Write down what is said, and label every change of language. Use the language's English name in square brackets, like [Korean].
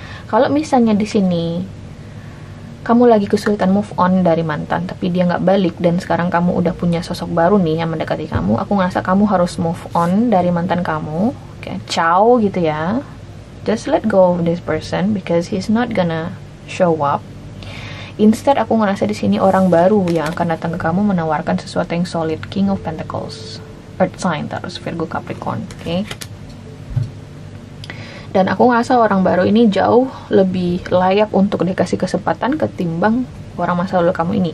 [Indonesian] Kalau misalnya di sini kamu lagi kesulitan move on dari mantan, tapi dia nggak balik, dan sekarang kamu udah punya sosok baru nih yang mendekati kamu, aku ngerasa kamu harus move on dari mantan kamu, oke? Ciao gitu ya. [English] Just let go of this person because he's not gonna show up. [Indonesian] Instead, aku ngerasa di sini orang baru yang akan datang ke kamu menawarkan sesuatu yang solid. [English] King of Pentacles, Earth sign, Taurus, Virgo, Capricorn, oke? [Indonesian] Dan aku ngerasa orang baru ini jauh lebih layak untuk dikasih kesempatan ketimbang orang masa lalu kamu ini.